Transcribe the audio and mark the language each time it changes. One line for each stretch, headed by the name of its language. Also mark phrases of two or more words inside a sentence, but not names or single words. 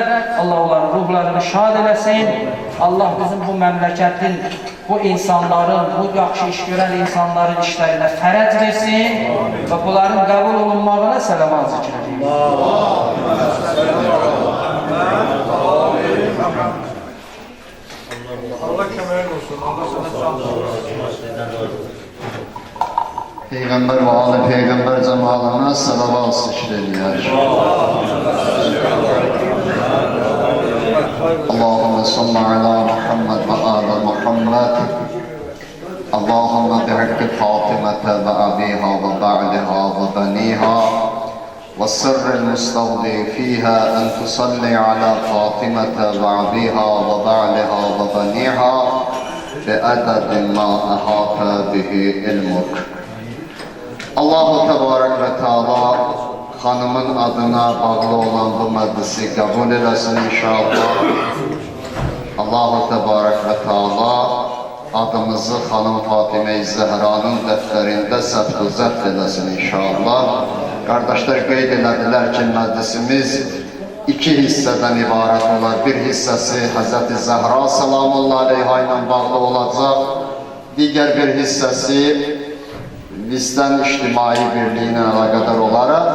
Azerbaijani: Allah onların ruhlarını şad eləsin. Allah bizim bu məmləkətin, bu insanların, bu yaxşı iş görən insanların işlərinə fərəc versin və bunların qəbul olunmağına sələman zikr edin. Allah köməyin olsun. Allah sana can olsun.
Turkish: Peygamber ve Ali Peygamber cemaatine salavat işleniyor.
Arabic: اللهم صل على محمد وعلى محمد. اللهم بحق فاطمة وأبيها وبعلها وبنيها. والسر المستودع فيها أن تصلي على فاطمة وأبيها وبعلها وبنيها بعدد ما أحاط به علمك. الله تبارك وتعالى
Azerbaijani: hanımın adına bağlı olan bu meclisi kabul eləsin inşallah.
Arabic: الله تبارك وتعالى
Azerbaijani: adımızı Hanım Fatime-i Zehra'nın dəftərində səbt-ü zəbt eləsin inşallah. Kardeşler qeyd elədilər ki, məclisimiz iki hissədən ibarət olar. Bir hissəsi Hz. Zəhra
Arabic: سلام الله عليها
Azerbaijani: ilə bağlı olacaq. Digər bir hissəsi bizdən ictimai birliyi ilə əlaqədar olaraq.